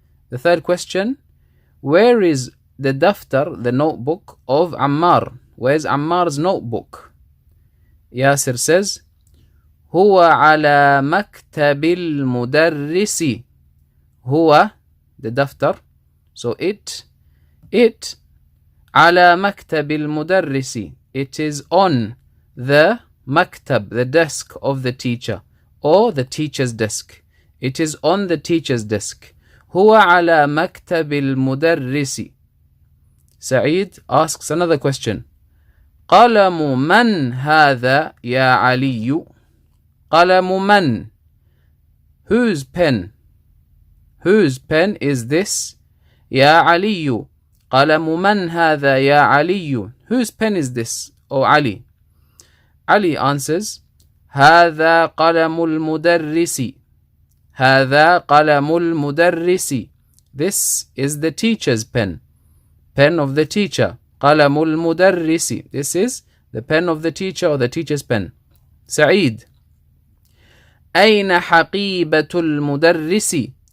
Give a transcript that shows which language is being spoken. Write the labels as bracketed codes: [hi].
[en] The third question, where is the daftar, the notebook of Ammar? Where's Ammar's notebook? Yasir says, [ar] هو على مكتب المدرس. [en] هو, the daftar, so it [ar] على مكتب المدرس. [en] It is on the maktab, the desk of the teacher, or the teacher's desk. It is on the teacher's desk. [ar] هو على مكتب المدرس. [en] Sa'id asks another question. [ar] قلم من هذا يا علي. قلم من. [en] Whose pen? Whose pen is this? [ar] يا علي. قلم من هذا يا علي. [en] Whose pen is this, O Ali? Ali answers, [ar] هذا قلم المدرس. هذا قلم المدرس. [en] This is the teacher's pen. Pen of the teacher. [ar] قلم المدرس. [en] This is the pen of the teacher, or the teacher's pen. [ar] سعيد أين حقيبة المدرس.